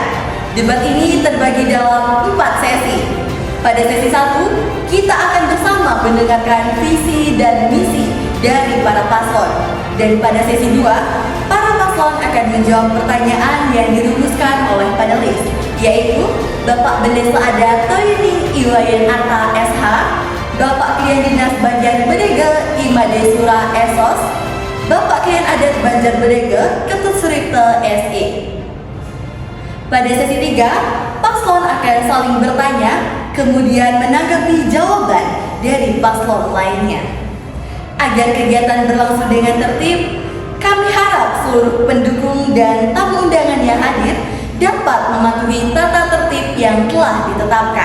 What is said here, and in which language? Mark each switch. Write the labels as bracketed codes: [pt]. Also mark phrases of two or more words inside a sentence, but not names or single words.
[id] Debat ini terbagi dalam 4 sesi. Pada sesi 1, kita akan bersama mendengarkan visi dan misi dari para paslon. Dan pada sesi 2, para paslon akan menjawab pertanyaan yang dirumuskan oleh panelis, yaitu Bapak Bendesa Adat Toyani Iwayan Arta SH, Bapak Klien Dinas Banjar Bendega Imade Sura Esos, Bapak Klien Adat Banjar Bendega Ketut Suripta SE. Pada sesi 3, paslon akan saling bertanya, kemudian menanggapi jawaban dari paslon lainnya. Agar kegiatan berlangsung dengan tertib, kami harap seluruh pendukung dan tamu undangan yang hadir dapat mematuhi tata tertib yang telah ditetapkan.